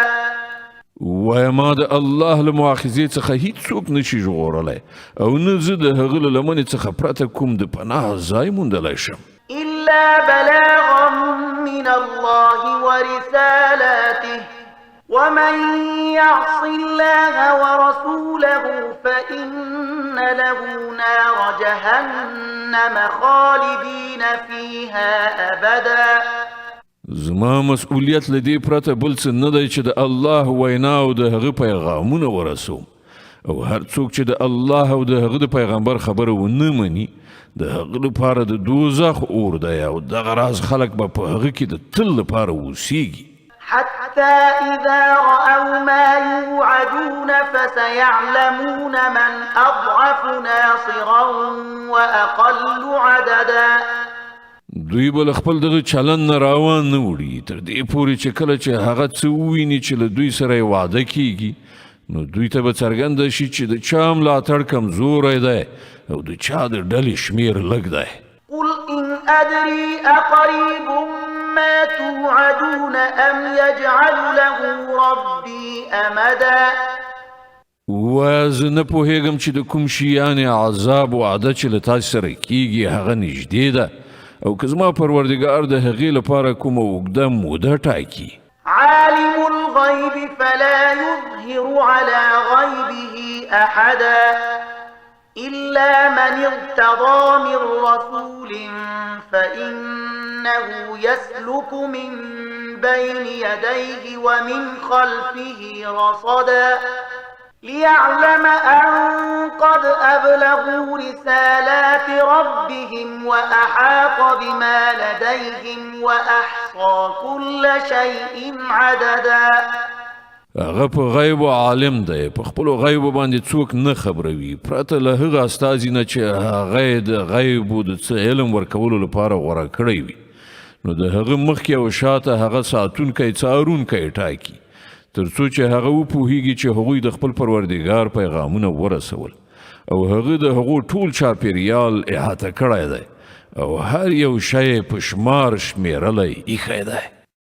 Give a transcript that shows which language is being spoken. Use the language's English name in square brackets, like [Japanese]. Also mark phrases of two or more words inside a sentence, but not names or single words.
[Pashto] ووایه ما د الله له مؤاخذې څخه هیڅ څوک نشي ژغورلی او نه زه د هغه له لمنې څخه پرته کوم د پناه ځای موندلی شم. [Arabic] إلا بلاغا من الله ورسالاته ومن يعص الله ورسوله فإن له نار جهنم خالدين فيها أبدا. [Pashto] زما مسؤلیت له دې پرته بل څه نه دی چې د الله وینا او د هغه پیغامونه ورسوم، او هر څوک چې د الله او د هغه د پیغمبر خبره ونه مني د هغه لپاره د دوزخ اور دی او دغه راز خلک به په هغه کې د تل لپاره اوسیږي. [Arabic] حتى إذا رأوا ما يوعدون فسيعلمون من أضعف ناصرا وأقل عددا. [Pashto] دوی به له خپل دغه چلن نه راوان نه وړي تر دې پورې چې کله چې هغه څه وویني چې له دوی سره یې وعده کیږي نو دوی ته به څرګنده شي چې د چا ملاتړ کمزوری دی او د چا د ډلې شمیر لږ دی. [Arabic] قل إن أدري أقريب ما توعدون أم يجعل له ربي أمدا. [Pashto] ووایه زه نه پوهېږم چې د کوم شي یعنې عذاب وعده چې له تاسې سره کیږي هغه نږدې ده او که زما پروردګار د هغې لپاره کومه اوږده موده ټاکي. [Arabic] عالم الغيب فلا يظهر على غيبه أحدا إلا من ارتضى من رسول فإنه يسلك من بين يديه ومن خلفه رصدا ليعلم أن قد أبلغوا رسالات ربهم وأحاط بما لديهم وأحصى كل شيء عددا. [Pashto] هغه په غیب عالم دی، په خپلو غیبو باندې څوک نه خبروي پرته له هغه استازي نه چې هغه د غیبو د څه علم ورکولو لپاره غوره کړی وي، نو د هغه مخکې او شاته هغه ساتونکی څارونکی ټاکي تر څو چې هغه وپوهیږي چې هغوی د خپل پروردګار پیغامونه ورسول او هغه د هغو ټول چاپیریال احاطه کړی دی او هر یو شی په شمار شمیرلی ایښی دی.